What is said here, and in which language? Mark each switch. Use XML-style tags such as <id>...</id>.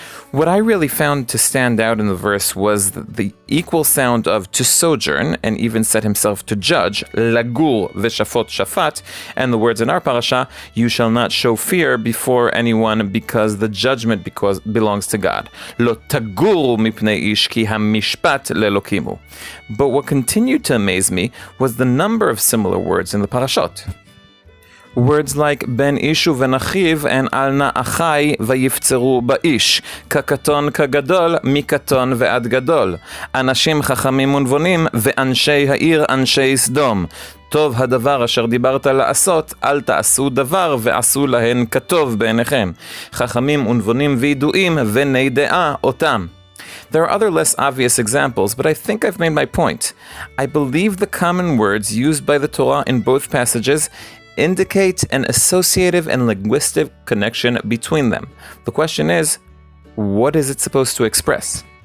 <en>What I really found to stand out in the verse was the equal sound of to sojourn and even set himself to judge,</en> <he>legור ושפוט,</he> <en>and the words in our parasha, you shall not show fear before anyone because the judgment belongs to God.</en> <he>Lo תגורו מפני איש כי המשפט לאלוקים הוא.</he> <en>But what continued to amaze me was the number of similar words in the parashot. Words like</en> <he>ben ishu v'nachiv and al na'achai vayiftzeru ba'ish, kakaton kagadol, mikaton ve'ad gadol, anashim chachamim unvonim ve'anshei ha'ir anshei Sodom. טוב הדבר אשר דיברת לעשות, אל תעשו דבר ועשו להן כטוב בעיניכם. חכמים ונבונים וידועים ובני דעה אותם.</he> <en>There are other less obvious examples, but I think I've made my point. I believe the common words used by the Torah in both passages indicate an associative and linguistic connection between them. The question is, what is it supposed to express?</en>